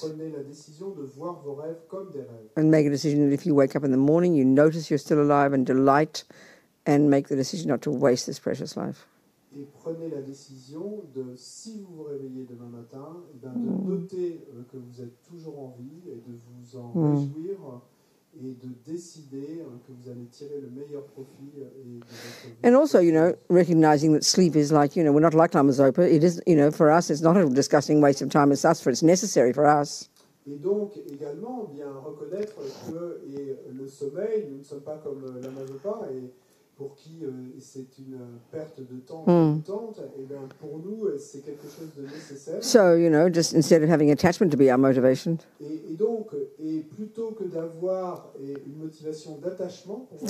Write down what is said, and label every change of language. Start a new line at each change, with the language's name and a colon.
French: prenez la décision de voir vos rêves comme des rêves.
English: and make a decision that if you wake up in the morning, you notice you're still alive and delight, and make the decision not to waste this precious life.
French: Et prenez la décision de, si vous vous réveillez demain matin, de noter que vous êtes toujours en vie et de vous en réjouir et de décider que vous allez tirer le meilleur profit de votre vie.
English: And also, you know, recognizing that sleep is like, you know, we're not like Lama Zopa. It is, you know, for us, it's not a disgusting waste of time. It's us, for it's necessary for us.
French: Et donc, également, bien reconnaître que le sommeil, nous ne sommes pas comme Lama Zopa, et pour qui c'est une perte de temps dégoûtante, et bien pour nous, c'est quelque chose de nécessaire.
English: So, you know, just instead of having attachment to be our motivation,
French: Et donc, plutôt que d'avoir une motivation d'attachement, pour